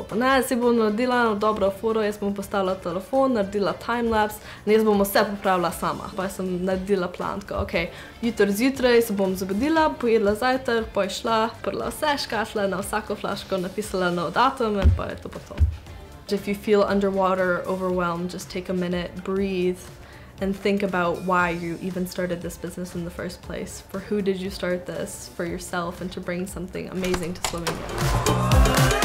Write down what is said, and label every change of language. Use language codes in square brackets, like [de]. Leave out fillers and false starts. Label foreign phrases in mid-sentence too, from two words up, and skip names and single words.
[sl] Pa ne, si bom naredila eno dobro foro, jaz bom postavila telefon, naredila timelapse in jaz bom vse popravila sama. Pa sem naredila plan, tako, ok, jutri zjutraj se bom zbudila, pojedla zajtrk, potem šla, prla vse škatle, na vsako flaško napisala nov datum in pa je to pa to. [en] If you feel underwater, overwhelmed, just take a minute, breathe, and think about why you even started this business in the first place. For who did you start this? For yourself and to bring something amazing to Slovenia.